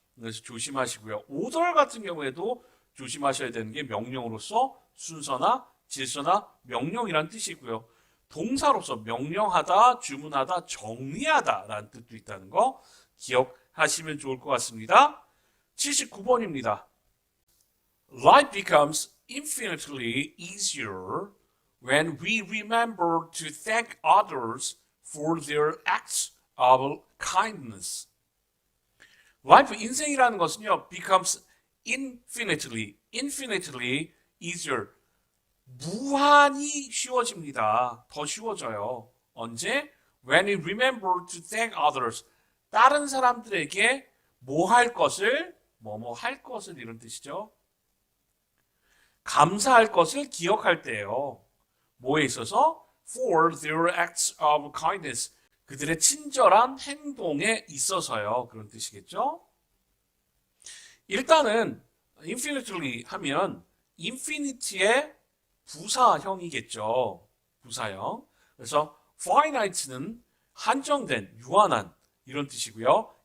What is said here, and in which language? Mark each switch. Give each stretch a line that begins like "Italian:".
Korean: 그래서 조심하시고요. order 같은 경우에도 조심하셔야 되는 게 명령으로서 순서나 질서나 명령이란 뜻이고요. 동사로서 명령하다, 주문하다, 정리하다 라는 뜻도 있다는 거 기억하시면 좋을 것 같습니다. 79번입니다.
English: Life becomes infinitely easier when we remember to thank others for their acts of kindness. Life,
Korean: 인생이라는 것은요,
English: becomes infinitely easier.
Korean: 무한히 쉬워집니다. 더 쉬워져요. 언제?
English: When we remember to thank others.
Korean: 다른 사람들에게 뭐 할 것을, 뭐뭐 할 것을 이런 뜻이죠. 감사할 것을 기억할 때예요. 뭐에 있어서?
English: For their acts of kindness.
Korean: 그들의 친절한 행동에 있어서요. 그런 뜻이겠죠. 일단은 infinitely 하면 infinity의 부사형이겠죠. 부사형. 그래서 finite는 한정된, 유한한 이런 뜻이고요.